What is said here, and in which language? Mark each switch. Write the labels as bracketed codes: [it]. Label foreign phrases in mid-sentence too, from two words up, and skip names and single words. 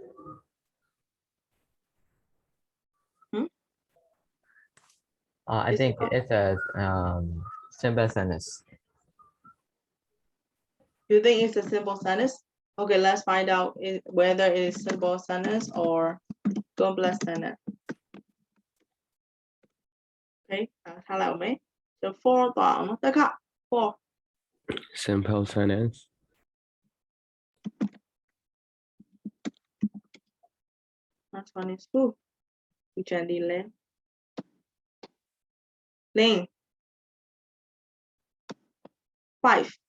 [en] Hmm? I Is think it- it's a simple sentence. You think it's a simple sentence? Okay, let's find out whether it is simple sentence or complex sentence. [my] Okay,ထားလိုက်အောင်မယ်။ So 4 သွားအောင်နော်။တခါ 4 [en] Simple sentence. Next one is who? Which one did Lane? Lane. 5.